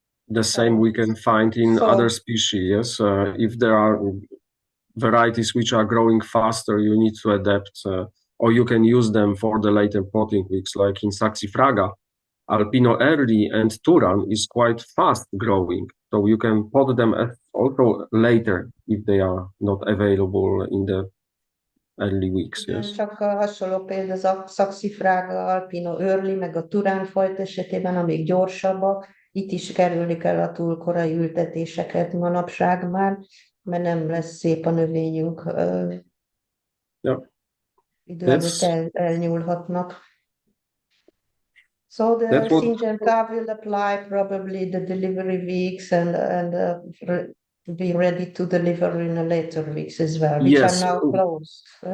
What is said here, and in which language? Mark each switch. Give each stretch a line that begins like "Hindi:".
English: The same we can find in other species. Yes, if there are varieties which are growing faster, you need to adapt, or you can use them for the later potting weeks, like in Saxifraga. Alpino early and Turan is quite fast growing, so you can pot them also later if they are not available in the early weeks. Yes.
Hungarian: Csak a hasonló példa az a Saxifraga, Alpino early, meg a Turán fajta esetében, amik gyorsabbak, itt is kerülni kell a túl korai ültetéseket manapság már, mert nem lesz szép a növényünk. Idő előtt elnyúlhatnak.
English: So the Syngenta will apply probably the delivery weeks and be ready to deliver in the later weeks as well, which are now closed.